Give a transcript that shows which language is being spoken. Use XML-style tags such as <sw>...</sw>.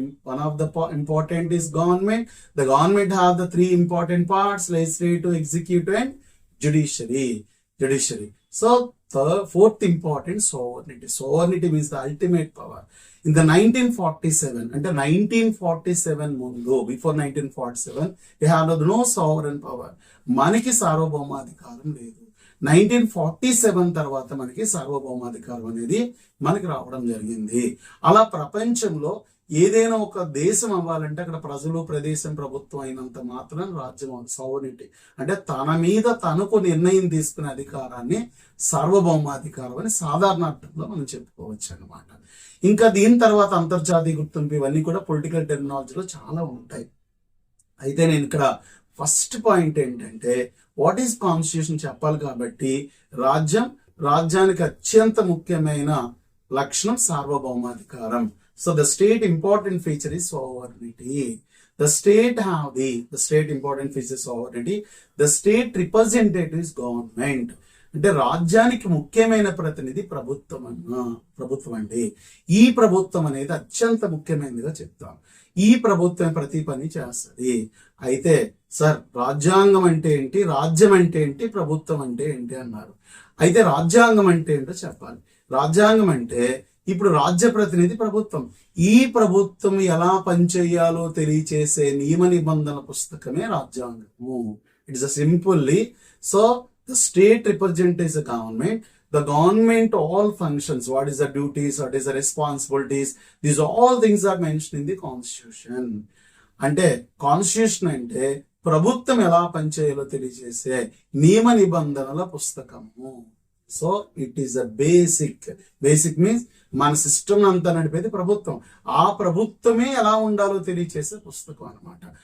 <en>One of the important is government. The government have the 3 important parts: legislative, executive and judiciary. So the 4th important, sovereignty. Sovereignty means the ultimate power. In the 1947,</en> <te>అంటే 1947 ముందు,</te> <en>before 1947, we have no sovereign power.</en> <te>మనకి సార్వభౌమాధికారం లేదు. 1947 తర్వాత మనకి సార్వభౌమాధికారం అనేది మనకి రావడం జరిగింది. అలా ప్రపంచంలో ఏదైనా ఒక దేశం అవ్వాలంటే అక్కడ ప్రజలు, ప్రదేశం, ప్రభుత్వం అయినంత మాత్రం రాజ్యం. సావర్నిటీ అంటే తన మీద తనకు నిర్ణయం తీసుకునే అధికారాన్ని సార్వభౌమాధికారం అని సాధారణ అర్థంలో మనం చెప్పుకోవచ్చు అన్నమాట. ఇంకా దీని తర్వాత అంతర్జాతీయ గుర్తింపు, ఇవన్నీ కూడా పొలిటికల్ టెర్మినాలజీలో చాలా ఉంటాయి. అయితే నేను ఇక్కడ ఫస్ట్ పాయింట్ ఏంటంటే,</te> <en>what is constitution</en> <te>చెప్పాలి కాబట్టి, రాజ్యానికి అత్యంత ముఖ్యమైన లక్షణం సార్వభౌమాధికారం.</te> <en>So the state important feature is sovereignty. The state important feature sovereignty. The state representative is government.</en> <te>అంటే రాజ్యానికి ముఖ్యమైన ప్రతినిధి ప్రభుత్వం అండి. ఈ ప్రభుత్వం అనేది అత్యంత ముఖ్యమైనదిగా చెప్తాం. ఈ ప్రభుత్వం ప్రతి పని చేస్తుంది. అయితే సార్, రాజ్యాంగం అంటే ఏంటి, రాజ్యం అంటే ఏంటి, ప్రభుత్వం అంటే ఏంటి అన్నారు. అయితే రాజ్యాంగం అంటే ఏంటో చెప్పాలి. రాజ్యాంగం అంటే ఇప్పుడు రాజ్య ప్రతినిధి ప్రభుత్వం. ఈ ప్రభుత్వం ఎలా పనిచేయాలో తెలియచేసే నియమ నిబంధనల పుస్తకమే రాజ్యాంగము.</te> <en>It's simply so the state represents the government. The government all functions. What is the duties? What is the responsibilities? These all things are mentioned in the constitution.</en> <te>అంటే కాన్స్టిట్యూషన్ అంటే ప్రభుత్వం ఎలా పనిచేయాలో తెలియజేసే నియమ నిబంధనల పుస్తకము.</te> <en>so it is a basic means</en> <te>మన system అంతా నడిపేది ప్రభుత్వం. ఆ ప్రభుత్వమే ఎలా ఉండాలో తెలియజేసే పుస్తకం అన్నమాట.</te>